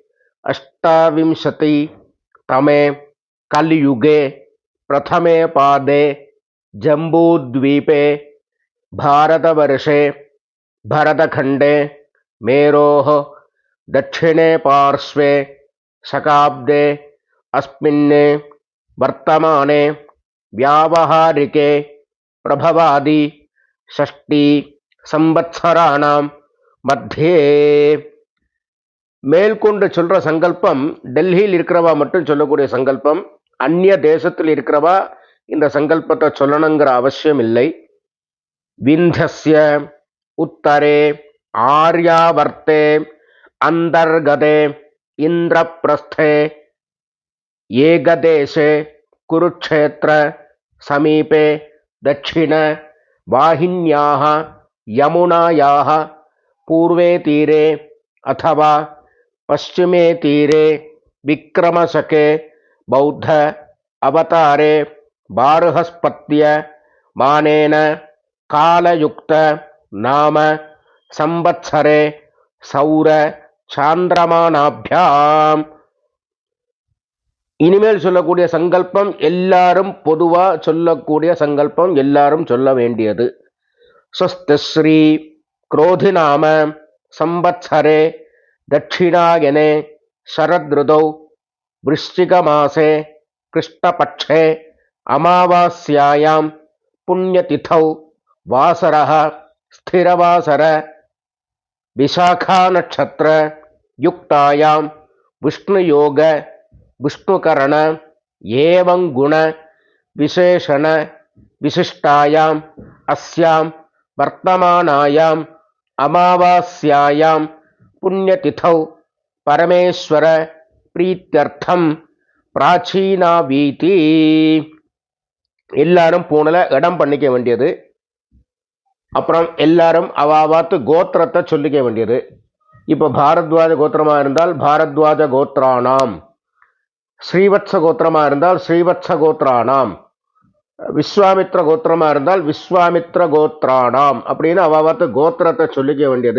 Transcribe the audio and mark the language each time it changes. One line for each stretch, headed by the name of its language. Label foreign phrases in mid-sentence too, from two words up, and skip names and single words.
Sanskrit: 28तमे कलियुगे प्रथमे पादे जम्बूद्वीपे भारतवर्षे भरतखण्डे मेरोः दक्षिणे पार्श्वे शकाब्दे अस्मिन् वर्तमाने व्यावहारिके प्रभवादि 6 संवत्सराणां मध्ये.
Tamil: மேல்கொண்டு சொல்ற சங்கல்பம் டெல்லியில் இருக்கிறவா மட்டும் சொல்லக்கூடிய சங்கல்பம். அந்நிய தேசத்தில் இருக்கிறவா இந்த சங்கல்பத்தை சொல்லணுங்கிற அவசியம் இல்லை.
Sanskrit: विन्ध्यस्य उत्तरे आर्यावर्ते अन्तर्गते इन्द्रप्रस्थे एकदेशे कुरुक्षेत्र समीपे दक्षिण वाहिन्याः यमुनायाः पूर्वे तीरे अथवा पश्चिमे तीरे विक्रमशके बौद्ध अवतारे बार्हस्पत्य मानेन कालयुक्त नाम संवत्सरे सौर चान्द्रमानाभ्याम्.
Tamil: இனிமேல் சொல்லக்கூடிய சங்கல்பம் எல்லாரும் பொதுவா சொல்லக்கூடிய சங்கல்பம், எல்லாரும் சொல்ல வேண்டியது.
Sanskrit: ஸ்வஸ்திஸ்ரீ क्रोधिनाम संवत्सरे दक्षिणायने शरदृतौ वृश्चिकमासे कृष्णपक्षे अमावास्यायां पुण्यतिथौ वासरः स्थिरवासर विशाखा नक्षत्र युक्तायां विष्णुयोग विष्णुकरण एवं गुण विशेषण विशिष्टायां अस्यां वर्तमानायां अमावास्यायां पुण्यतिथौ परमेश्वर प्रीत्यर्थम प्राचीनावीति.
Tamil: எல்லாரும் பூனல இடம் பண்ணிக்க வேண்டியது. அப்புறம் எல்லாரும் அவாவாத்து கோத்திரத்தை சொல்லிக்க வேண்டியது. இப்போ பாரத்வாஜ கோத்திரமா இருந்தால்
Sanskrit: भारद्वाज गोत्राणाम्,
Tamil: ஸ்ரீவத்ச கோத்திரமா இருந்தால்
Sanskrit: श्रीवत्स गोत्राणाम्,
Tamil: விஸ்வாமித்ர கோத்திரமா இருந்தால்
Sanskrit: विश्वामित्र गोत्राणाम्
Tamil: அப்படின்னு அவாவாத்து கோத்திரத்தை சொல்லிக்க வேண்டியது.